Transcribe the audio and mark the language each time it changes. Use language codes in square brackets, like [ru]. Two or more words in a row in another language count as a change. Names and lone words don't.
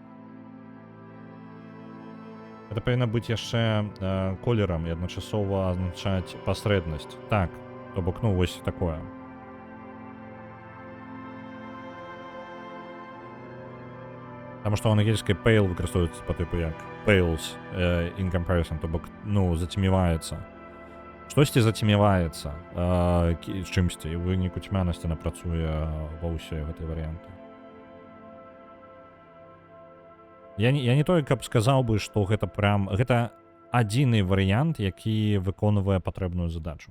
[be] Гэта павінна быць яшчэ колерам і адначасова азначаць пасрэднасць. Так, то бок, ну, вось такое. Таму што ў ангельскай pale выкарыстоўваецца па тыпу як [en] pales in comparison, [be] то бок, ну, зацеміваецца. Штосьці зацеміваецца чымсьці, і ў выніку цьмянасць яна працуе ва ўсе гэтыя варыянты. Я не той, каб сказаў бы, што гэта прям... Гэта адзіны варыянт, які выконвае патрэбную задачу.